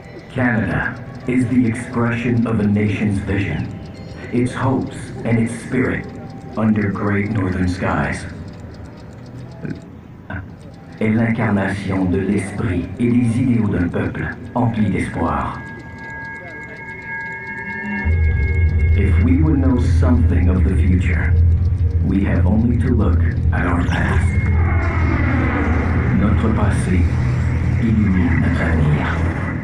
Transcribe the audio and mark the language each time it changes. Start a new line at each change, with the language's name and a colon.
English: Canada is the expression of a nation's vision, its hopes and its spirit under great northern skies.
French: Est l'incarnation de l'esprit et des idéaux d'un peuple empli d'espoir.
English: If we would know something of the future, we have only to look at our past.
French: Notre passé illumine notre avenir.